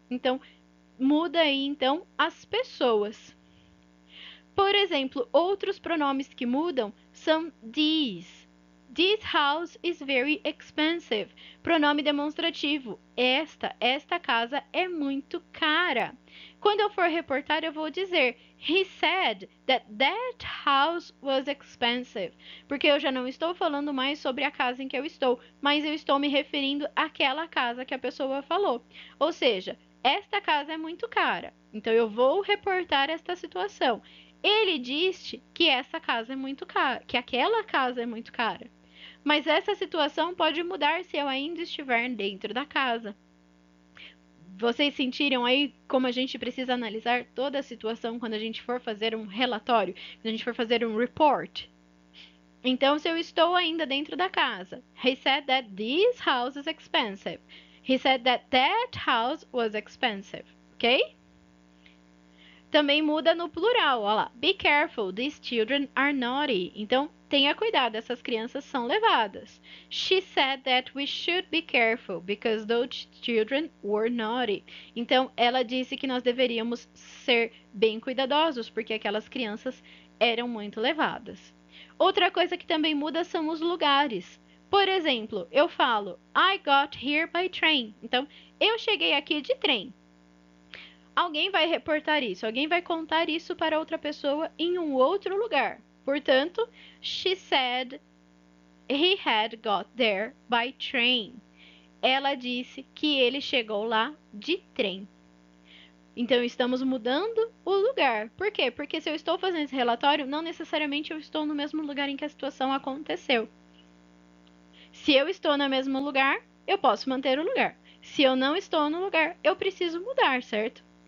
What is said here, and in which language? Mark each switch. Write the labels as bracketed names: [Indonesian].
[Portuguese] Então, muda aí, então, as pessoas. Por exemplo, outros pronomes que mudam são these. [English] This house is very expensive. [Portuguese] Pronome demonstrativo. Esta casa é muito cara. Quando eu for reportar, eu vou dizer [English] he said that house was expensive. [Portuguese] Porque eu já não estou falando mais sobre a casa em que eu estou, mas eu estou me referindo àquela casa que a pessoa falou. Ou seja, esta casa é muito cara. Então eu vou reportar esta situação. Ele disse que essa casa é muito cara, que aquela casa é muito cara. Mas essa situação pode mudar se eu ainda estiver dentro da casa. Vocês sentiram aí como a gente precisa analisar toda a situação quando a gente for fazer um relatório, quando a gente for fazer um report? Então, se eu estou ainda dentro da casa, [English] he said that this house is expensive. He said that house was expensive, ok? [Portuguese] Também muda no plural, olha lá. [English] Be careful, these children are naughty. [Portuguese] Então, tenha cuidado, essas crianças são levadas. [English] She said that we should be careful because those children were naughty. [Portuguese] Então, ela disse que nós deveríamos ser bem cuidadosos porque aquelas crianças eram muito levadas. Outra coisa que também muda são os lugares. Por exemplo, eu falo [English] I got here by train. [Portuguese] Então, eu cheguei aqui de trem. Alguém vai reportar isso, alguém vai contar isso para outra pessoa em um outro lugar. Portanto, [English] she said he had got there by train. [Portuguese] Ela disse que ele chegou lá de trem. Então, estamos mudando o lugar. Por quê? Porque se eu estou fazendo esse relatório, não necessariamente eu estou no mesmo lugar em que a situação aconteceu. Se eu estou no mesmo lugar, eu posso manter o lugar. Se eu não estou no lugar, eu preciso mudar, certo?